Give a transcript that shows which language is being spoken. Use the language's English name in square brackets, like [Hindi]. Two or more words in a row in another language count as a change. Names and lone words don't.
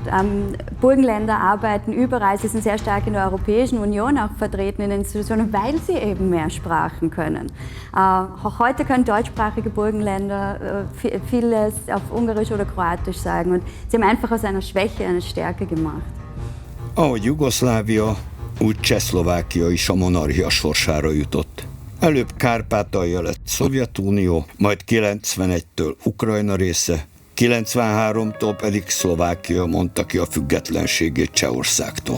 [German] Burgenländer arbeiten überall, sie sind sehr stark in der Europäischen Union auch vertreten in den Institutionen, weil sie eben mehr Sprachen können. Auch heute können deutschsprachige Burgenländer vieles auf Ungarisch oder Kroatisch sagen und sie haben einfach aus einer Schwäche eine Stärke gemacht. [Hungarian] Ahogy Jugoszlávia, úgy Csehszlovákia is a monarchia sorsára jutott. Előbb Kárpátalja lett Szovjetunió, majd 91-től Ukrajna része, 93-tól pedig Szlovákia mondta ki a függetlenségét Csehországtól.